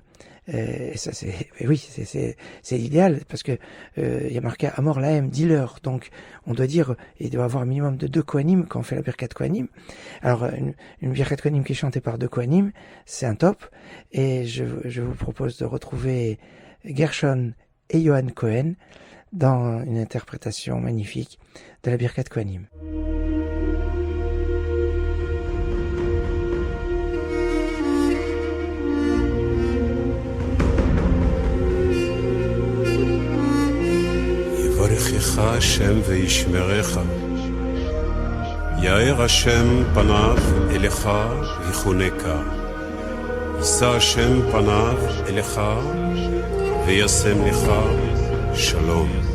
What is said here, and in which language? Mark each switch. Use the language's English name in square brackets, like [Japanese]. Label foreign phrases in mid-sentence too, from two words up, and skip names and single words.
[French] Et ça c'est l'idéal, parce que il y a marqué [Hebrew] אמור להם, [French] dis-leur, donc on doit dire, il doit y avoir un minimum de 2 Kohanim quand on fait la Birkat Kohanim. Alors une Birkat Kohanim qui est chantée par 2 Kohanim, c'est un top, et je vous propose de retrouver Gershon et Johan Cohen dans une interprétation magnifique de la Birkat Kohanim. [Hebrew] יברכך השם וישמרך, יאר השם פניו אליך ויחונקה, יישא השם פניו אליך וישם לך שלום.